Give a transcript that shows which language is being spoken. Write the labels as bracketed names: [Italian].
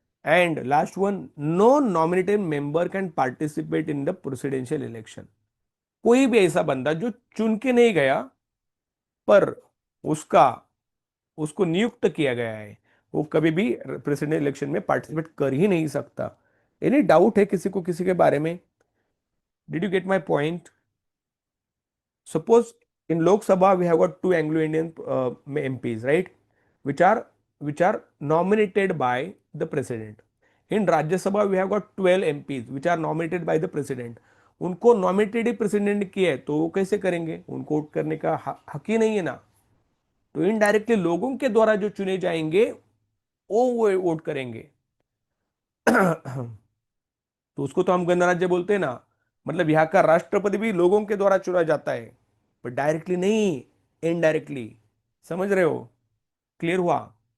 [English] And last one, no nominated member can participate in the presidential election. [Hindi] कोई भी ऐसा बंदा जो चुन के नहीं गया पर उसका उसको नियुक्त किया गया है, वो कभी भी प्रेसिडेंट इलेक्शन में पार्टिसिपेट कर ही नहीं सकता. एनी डाउट है किसी को किसी के बारे में? [English] Did you get my point? Suppose in Lok Sabha we have got two Anglo-Indian MPs, right, which are nominated by the president. In Rajya Sabha we have got 12 MPs which are nominated by the president. [Hindi] उनको nominated ही president किया है, तो वो कैसे करेंगे? उनको vote करने का हक ही नहीं है ना. तो इनडायरेक्टली लोगों के द्वारा जो चुने जाएंगे वो वोट करेंगे। तो उसको तो हम गणराज्य बोलते हैं ना। मतलब यहाँ का राष्ट्रपति भी लोगों के द्वारा चुना जाता है, पर डायरेक्टली नहीं, इनडायरेक्टली। समझ रहे हो? क्लियर हुआ?